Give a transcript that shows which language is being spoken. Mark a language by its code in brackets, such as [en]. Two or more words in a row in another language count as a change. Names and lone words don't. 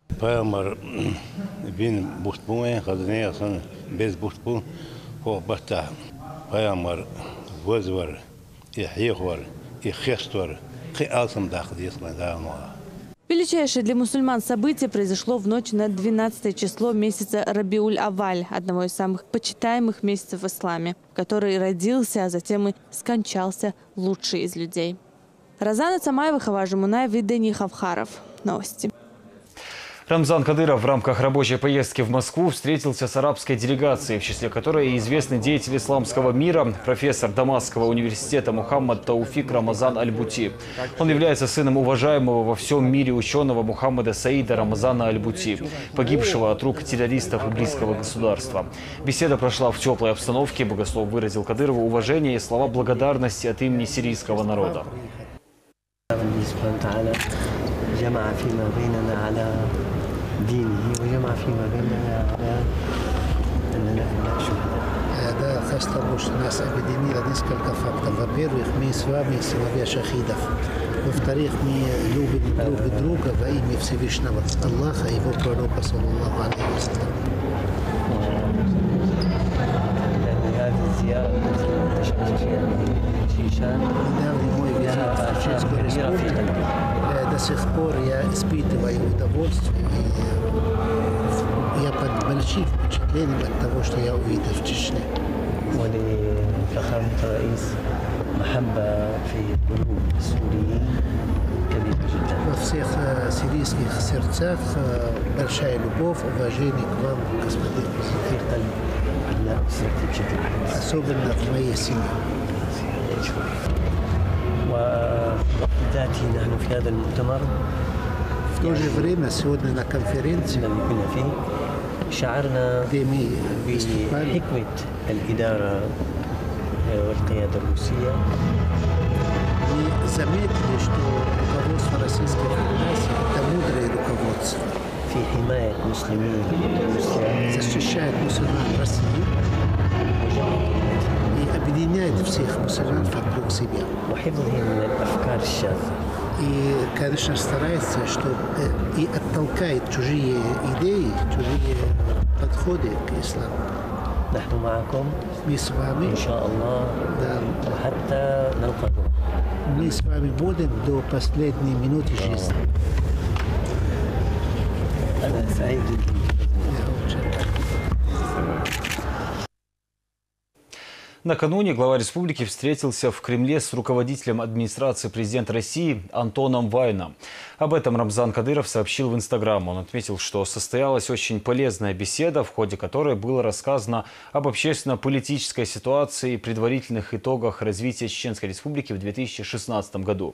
[ru] Величайшее для мусульман событие произошло в ночь на 12 число месяца Рабиуль-Аваль, одного из самых почитаемых месяцев в исламе, в который родился, а затем и скончался лучший из людей. Розана Цымаева, Хаважи Мунаев и Дени Хавхаров. Новости. Рамзан Кадыров в рамках рабочей поездки в Москву встретился с арабской делегацией, в числе которой и известный деятель исламского мира, профессор Дамасского университета Мухаммад Тауфик Рамазан Аль-Бути. Он является сыном уважаемого во всем мире ученого Мухаммада Саида Рамазана Аль-Бути, погибшего от рук террористов исламского государства. Беседа прошла в теплой обстановке. Богослов выразил Кадырову уважение и слова благодарности от имени сирийского народа. [ar] جمع فيما بيننا على دينه وجمع فيما بيننا على أننا شهداء. [ru] Да, потому что нас объединило несколько фактов. Во-первых, мы с вами сыновья шахидов. Во-вторых, мы любим друг друга во имя Всевышнего Аллаха и его пророка, [ar] صلى الله عليه وسلم. هذه الزيارة التي انتشرت فيها شيشان لها آثار كبيرة في قلبي. [ru] До сих пор я испытываю удовольствие, и я под большим впечатлением от того, что я увидел в Чечне. [ar] ولفخامة الرئيس محبة في قلوب السوريين كبيرة جدا. [ru] Во всех сирийских сердцах большая любовь, уважение к вам, господин [ar] في قلب أبناء أسرتي بشكل خاص. [ru] особенно в моей семье. [ar] ووقت ذاتي نحن في هذا المؤتمر [ru] В то же время сегодня на конференции, [ar] الذي كنا فيه شعرنا [ru] где мы выступали, [ar] بحكمة الإدارة والقيادة الروسية [ru] мы заметили, что руководство Российской Федерации – это мудрое руководство. [ar] في حماية مسلمين روسيا [ru] Защищает мусульман России и объединяет всех мусульман вокруг себя. [ar] وحفظهم من الأفكار الشاذة. [ru] И, конечно, старается, чтобы и оттолкает чужие идеи, чужие подходы к исламу. [ar] نحن معكم [ru] Мы с вами, [ar] إن شاء الله [ru] да, [ar] وحتى نلقى [ru] мы с вами будем до последней минуты жизни. [ar] أنا سعيد جدا. [ru] Я очень рад. Накануне глава республики встретился в Кремле с руководителем администрации президента России Антоном Вайном. Об этом Рамзан Кадыров сообщил в Инстаграм. Он отметил, что состоялась очень полезная беседа, в ходе которой было рассказано об общественно-политической ситуации и предварительных итогах развития Чеченской Республики в 2016 году.